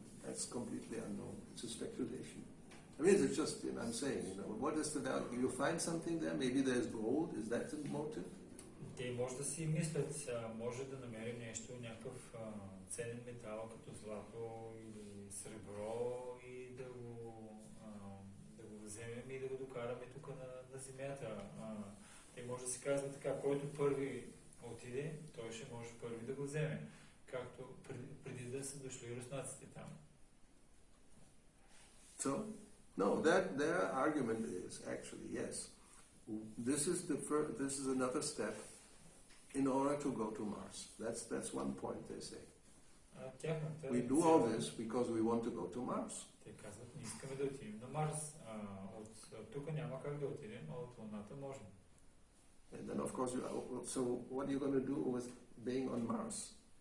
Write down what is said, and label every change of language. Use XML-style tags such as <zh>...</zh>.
<en>That's completely unknown. It's a speculation. I mean, it's just, you know, I'm saying, you know, what is the value? You find something there, maybe there's gold, is that the motive?</en> <bg>Те може да си мислят, може да намерим нещо, някакъв ценен метал, като злато или сребро и да го вземем и да го докараме тук на земята. Те може да си казват така, който първи отиде, той ще може първи да го вземе, както преди да са дошли руснаците там.</bg> <en>So, no, their argument is actually, yes, this is another step in order to go to Mars. That's one point they say. We do all this because we want to go to Mars.</en> <bg>Те казват, не искаме да отидем на Марс. От тук няма как да отидем, а от Луната можем.</bg> <en>And then of course, so what are you going to do with being on Mars?</en>